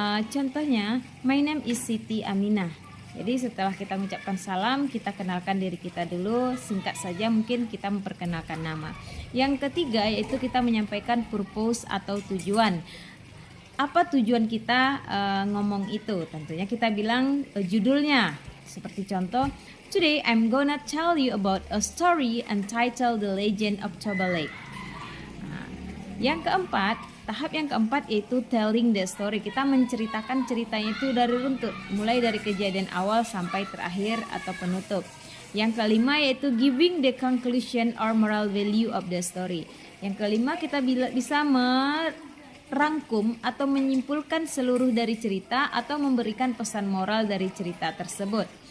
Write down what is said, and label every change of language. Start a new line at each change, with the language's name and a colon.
Indonesian: Contohnya,
English: my name is Siti Aminah.
Indonesian: Jadi setelah kita mengucapkan salam, kita kenalkan diri kita dulu, singkat saja mungkin kita memperkenalkan nama. Yang ketiga yaitu kita menyampaikan purpose atau tujuan. Apa tujuan kita ngomong itu? Tentunya kita bilang judulnya. Seperti contoh,
English: today I'm gonna tell you about a story entitled The Legend of Toba Lake.
Indonesian: Yang keempat, tahap yang keempat yaitu
English: telling the story.
Indonesian: Kita menceritakan ceritanya itu dari runtut, mulai dari kejadian awal sampai terakhir atau penutup. Yang kelima yaitu
English: giving the conclusion or moral value of the story.
Indonesian: Yang kelima, kita bisa merangkum atau menyimpulkan seluruh dari cerita atau memberikan pesan moral dari cerita tersebut.